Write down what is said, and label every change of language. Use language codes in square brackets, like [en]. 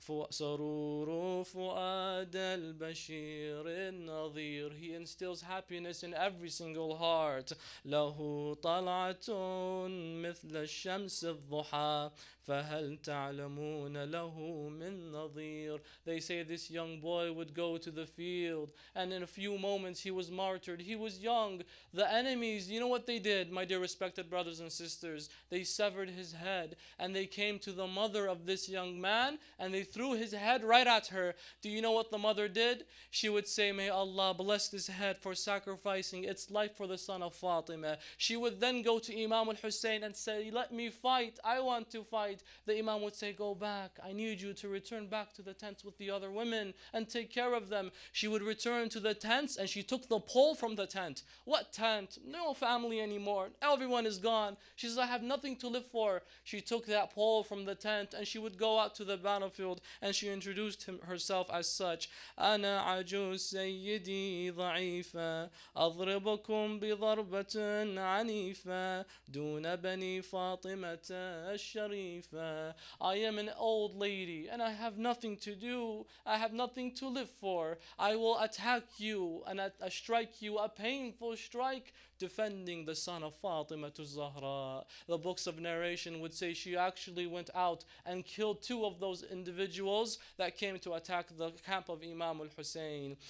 [ar] سرور فؤاد البشير النظير. [en] He instills happiness in every single heart. [ar] له طلعة مثل الشمس الضحى فهل تعلمون له من نظير. [en] They say this young boy would go to the field and in a few moments he was martyred. He was young. The enemies, you know what they did, my dear respected brothers and sisters? They severed his head and they came to the mother of this young man and they threw his head right at her. Do you know what the mother did? She would say, "May Allah bless this head for sacrificing its life for the son of Fatima." She would then go to Imam al-Hussein and say, "Let me fight. I want to fight." The Imam would say, "Go back. I need you to return back to the tents with the other women and take care of them." She would return to the tents and she took the pole from the tent. What tent? No family anymore. Everyone is gone. She says, "I have nothing to live for." She took that pole from the tent and she would go out to the battlefield and she introduced herself as such. [ar] "أنا عجوز سيدي ضعيفة أضربكم بضربة عنيفة دون بني فاطمة الشريفة." [en] I am an old lady and I have nothing to do. I have nothing to live for. I will attack you and strike you a painful strike defending the son of Fatima to Zahra. The books of narration would say she actually went out and killed two of those individuals that came to attack the camp of Imam al-Hussein.